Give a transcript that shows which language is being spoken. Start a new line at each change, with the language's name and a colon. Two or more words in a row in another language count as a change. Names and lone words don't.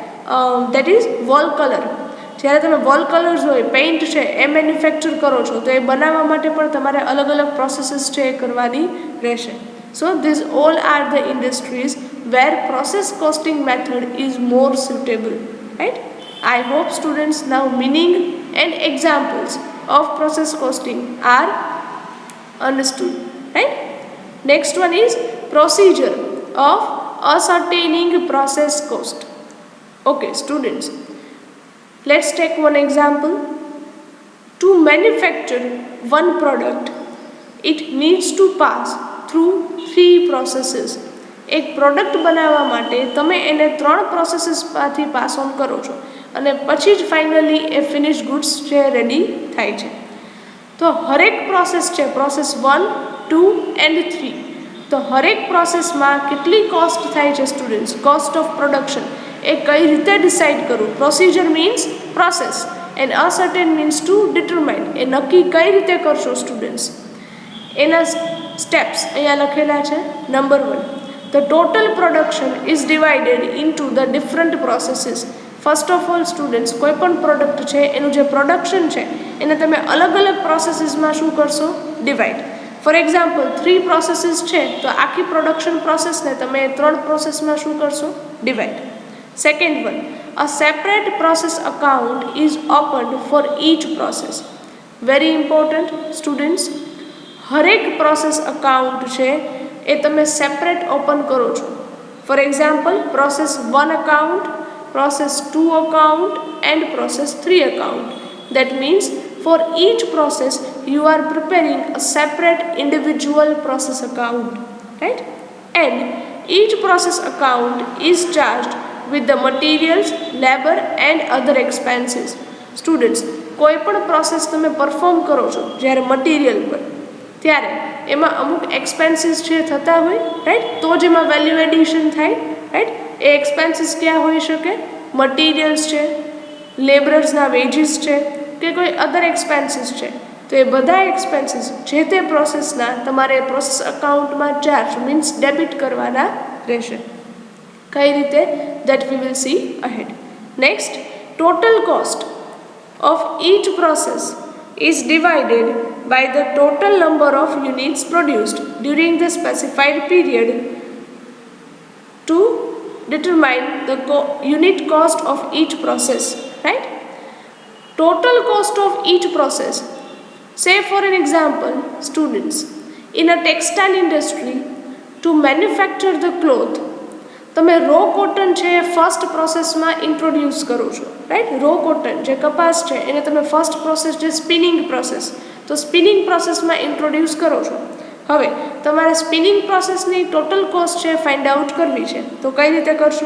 English: that is wall colour.
Gujarati: જ્યારે તમે
English: wall colours
Gujarati: હોય, પેઇન્ટ છે એ મેન્યુફેક્ચર કરો છો, તો એ બનાવવા માટે પણ તમારે અલગ અલગ પ્રોસેસીસ છે એ કરવાની રહેશે.
English: so this all are the industries where process costing method is more suitable, right? I hope students now meaning and examples of process costing are understood, right? Next one is procedure of ascertaining process cost. Okay, students, let's take one example. To manufacture one product, it needs to pass through 3 processes.
Gujarati: એક પ્રોડક્ટ બનાવવા માટે તમે એને 3 પ્રોસેસીસમાંથી
English: pass on
Gujarati: કરો છો અને પછી જ ફાઇનલી એ
English: finish goods
Gujarati: છે રેડી થાય છે. તો હરેક પ્રોસેસ છે,
English: process 1, 2 and 3,
Gujarati: તો હરેક પ્રોસેસમાં કેટલી કોસ્ટ થાય છે સ્ટુડન્ટ્સ?
English: cost of production
Gujarati: એ કઈ રીતે ડિસાઇડ કરવું?
English: procedure means process and ascertain means to determine.
Gujarati: એ નક્કી કઈ રીતે કરશો સ્ટુડન્ટ્સ? એના સ્ટેપ્સ અહીંયા લખેલા છે. નંબર 1,
English: the total production is divided into the different processes. first of all students,
Gujarati: કોઈ પણ પ્રોડક્ટ છે એનું જે પ્રોડક્શન છે એને તમે અલગ અલગ પ્રોસેસીસમાં શું કરશો? ડિવાઈડ.
English: for example
Gujarati: 3 પ્રોસેસીસ છે તો આખી પ્રોડક્શન પ્રોસેસને તમે 3 પ્રોસેસમાં શું કરશો? ડિવાઈડ.
English: second one, a separate process account is opened for each process. very important students,
Gujarati: હરેક
English: process account
Gujarati: છે એ તમે સેપરેટ ઓપન કરો છો.
English: for example process 1 account, process 2 account and process 3 account. That means for each process you are preparing a separate individual process account, right? And each process account is charged with the materials, labor and other expenses. Students,
Gujarati: કોઈ પણ પ્રોસેસ તમે પરફોર્મ કરો છો જ્યારે મટીરિયલ પર, ત્યારે એમાં અમુક એક્સપેન્સીસ છે થતા હોય, રાઈટ? તો જ એમાં
English: value addition
Gujarati: થાય, રાઈટ? એ એક્સપેન્સીસ ક્યાં હોઈ શકે? મટીરિયલ્સ છે, લેબરર્સના વેજીસ છે કે કોઈ
English: other expenses
Gujarati: છે. તો એ બધા એક્સપેન્સીસ જે તે પ્રોસેસના તમારે પ્રોસેસ અકાઉન્ટમાં
English: charge means debit
Gujarati: કરવાના રહેશે. કઈ રીતે?
English: that we will see ahead. next, total cost of each process is divided by the total number of units produced during the specified period to determine the unit cost of each process, right? Total cost of each process. Say for an example, students, in a textile industry, to manufacture the cloth,
Gujarati: તમે
English: raw cotton
Gujarati: છે એ ફર્સ્ટ પ્રોસેસમાં ઇન્ટ્રોડ્યુસ કરો છો, રાઈટ?
English: raw cotton
Gujarati: જે કપાસ છે એને તમે
English: first process
Gujarati: જે
English: spinning process,
Gujarati: તો સ્પિનિંગ પ્રોસેસમાં ઇન્ટ્રોડ્યુસ કરો છો. હવે તમારે સ્પિનિંગ પ્રોસેસની
English: total cost
Gujarati: છે
English: find out
Gujarati: કરવી છે, તો કઈ રીતે કરશો?